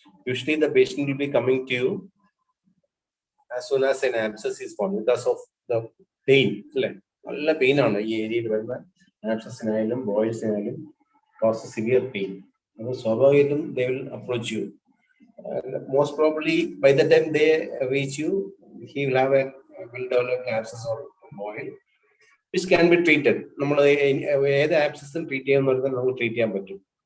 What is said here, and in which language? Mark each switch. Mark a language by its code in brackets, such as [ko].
[en] Usually the patient will be coming to you as soon as an abscess is formed because of the pain. [ml] അല്ലേ, നല്ല pain ആണ് ഈ ഏരിയയിൽ വരുന്ന ആബ്സസിനായാലും ബോയിൽസിനായാലും [en] Cause severe pain. [ml] അത് സ്വാഭാവികമായിട്ടും [en] They will approach you. Most probably by the time they reach you, he will have a well-developed abscess or boil which can be treated. [ml] നമ്മൾ ഏത് ആബ്സസും ട്രീറ്റ് ചെയ്യാന്ന് പറഞ്ഞാൽ നമുക്ക് ട്രീറ്റ് ചെയ്യാൻ പറ്റും.